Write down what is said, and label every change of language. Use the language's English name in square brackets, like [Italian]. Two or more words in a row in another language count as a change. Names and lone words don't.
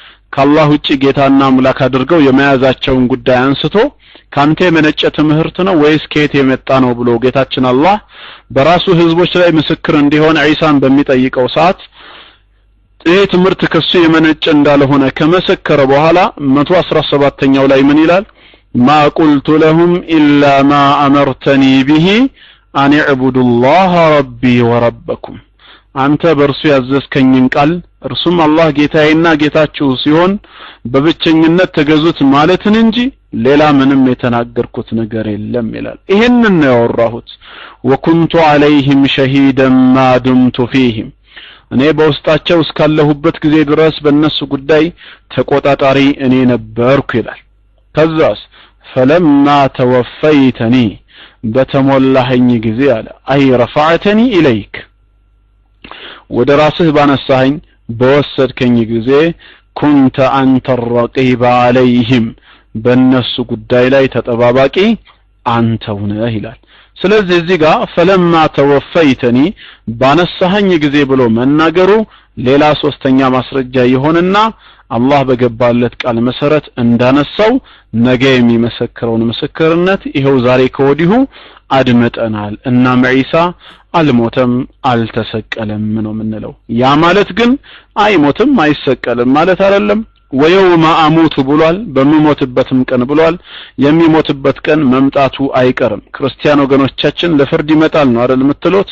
[Amharic] ከአላህ ውጪ ጌታና አምላክ አድርገው የመያዛቸውን ጉዳይ አንስቶ ካንተ የመነጨ ትምህርት ነው ወይስ ከየት የመጣ ነው ብሎ ጌታችን አላህ በራሱ ህዝቦች ላይ ምስክር እንዲሆን ዒሳን በሚጠይቀው ሰዓት ይሄ ትምህርት ከሱ የመነጨ እንዳልሆነ ከመሰከረ በኋላ 117ኛው ላይ ምን ይላል? [Arabic] ما قلت لهم إلا ما أمرتني به أن اعبدوا الله ربي وربكم [Amharic] አንተ በርሱ ያዘዝከኝን ቃል እርሱም አላህ ጌታዬና ጌታችሁ ሲሆን በብቸኝነት ተገዙት ማለትን እንጂ ሌላ ምንም የተናገርኩት ነገር የለም ይላል። ይሄንን ነው ያወራሁት። [Arabic] وكنت عليهم شهيدا ما دمت فيهم [Amharic] እኔ በውስጣቸው እስካለሁበት ጊዜ ድረስ በእነሱ ጉዳይ ተቆጣጣሪ እኔ ነበርኩ ይላል። ከዛስ [Arabic] فلما توفيتني [Amharic] በተሞላኸኝ ጊዜ አለ አይ [Arabic] رفعتني إليك [Amharic] ወደ ራስህ ባነሳኸኝ በወሰድከኝ ጊዜ [Arabic] كنت أنت الرقيب عليهم [Amharic] በእነሱ ጉዳይ ላይ ተጠባባቂ አንተው ነህ ይላል። ስለዚህ እዚህ ጋር [Arabic] فلما توفيتني [Amharic] ባነሳኸኝ ጊዜ ብሎ መናገሩ ሌላ ሶስተኛ ማስረጃ ይሆንና አላህ በገባለት ቃል መሰረት እንዳነሳው ነገ የሚመሰክረውን ምስክርነት ይሄው ዛሬ ከወዲሁ አድመጠናል እና ዒሳ አልሞተም አልተሰቀለም ነው ምንለው። ያ ማለት ግን አይሞትም አይሰቀልም ማለት አይደለም። [Arabic] ويوم أموت [Amharic] ብሏል፣ በመሞትበትም ቀን ብሏል። የሚሞትበት ቀን መምጣቱ አይቀርም። ክርስቲያን ወገኖቻችን ለፍርድ ይመጣል ነው አይደል የምትሉት?